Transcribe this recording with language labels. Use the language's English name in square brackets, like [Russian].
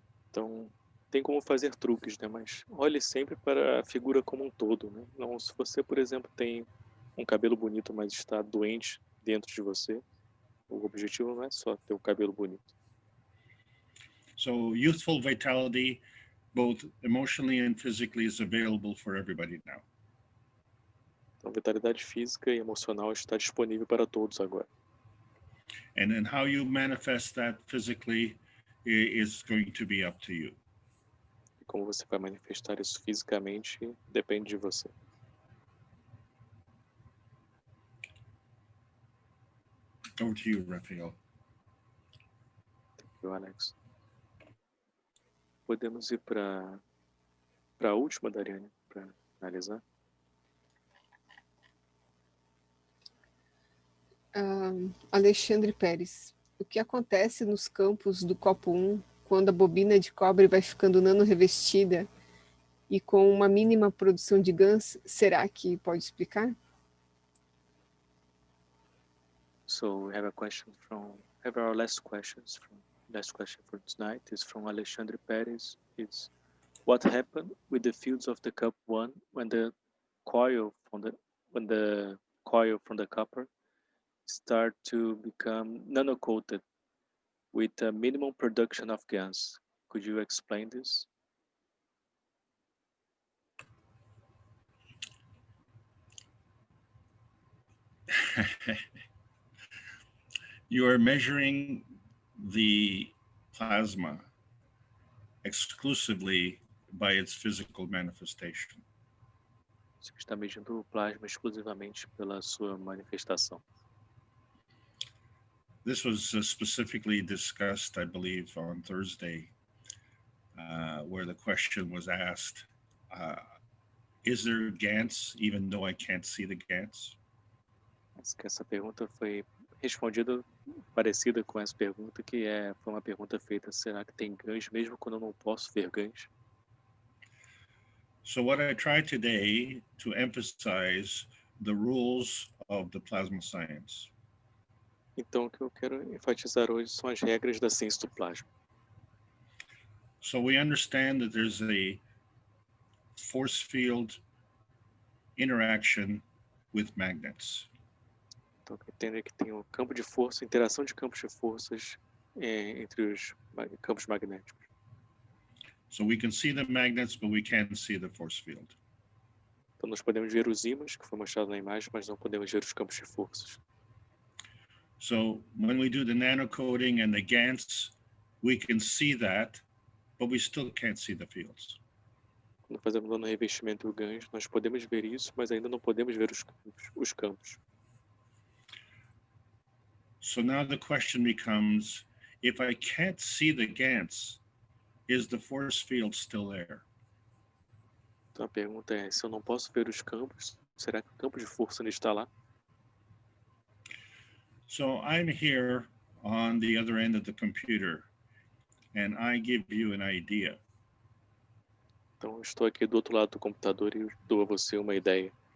[Portuguese] Então, tem como fazer truques, né? Mas olhe sempre para a figura como um todo, né? Não, se você, por exemplo, tem um cabelo bonito, mas está doente dentro de você, o objetivo não é só ter o cabelo bonito. [English] So youthful vitality, both emotionally and physically, is available for everybody now. [Portuguese] Então, vitalidade física e emocional está disponível para todos agora. [English] And then how you manifest that physically is going to be up to you. [Portuguese] E como você vai manifestar isso fisicamente depende de você. [English] Over to you, Raphael. Thank you, [Portuguese] Alex. Podemos ir para a última, Dariane, para analisar. Alexandre Pérez. O que acontece nos campos do copo 1 quando a bobina de cobre vai ficando nano-revestida e com uma mínima produção de Gans? Será que pode explicar? [English] So we have our last question for tonight is from Alexandre Pérez. It's what happened with the fields of the cup 1 when the coil from the copper start to become nano-coated with a minimum production of Gans. Could you explain this? You are measuring the plasma exclusively by its physical manifestation. [Portuguese] Você está medindo o plasma exclusivamente pela sua manifestação. [English] This was specifically discussed, I believe, on Thursday, where the question was asked, is there Gans, even though I can't see the Gans? [Portuguese] Essa pergunta foi respondida parecida com essa pergunta, que foi uma pergunta feita, será que tem Gans mesmo quando eu não posso ver Gans? [English] So what I tried today to emphasize the rules of the plasma science. [Portuguese] Então, o que eu quero enfatizar hoje são as regras da ciência do plasma. [English] So we understand that there's a force field interaction with magnets. [Portuguese] Então, entender que tem um campo de força, interação de campos de forças entre os campos magnéticos. [English] So we can see the magnets, but we can't see the force field. [Portuguese] Então, nós podemos ver os ímãs, que foi mostrado na imagem, mas não podemos ver os campos de forças. [English] So when we do the nanocoating and the Gans, we can see that, but we still can't see the fields. [Portuguese] Quando fazemos o nano-revestimento e o Gans, nós podemos ver isso, mas ainda não podemos ver os campos. [English] So now the question becomes, if I can't see the Gans, is the force field still there? [Portuguese] Então a pergunta é, se eu não posso ver os campos, será que o campo de força ainda está lá? [English] So I'm here on the other end of the computer, and I give you an idea. [Portuguese] Então, eu estou aqui do outro lado do computador e dou a você uma ideia.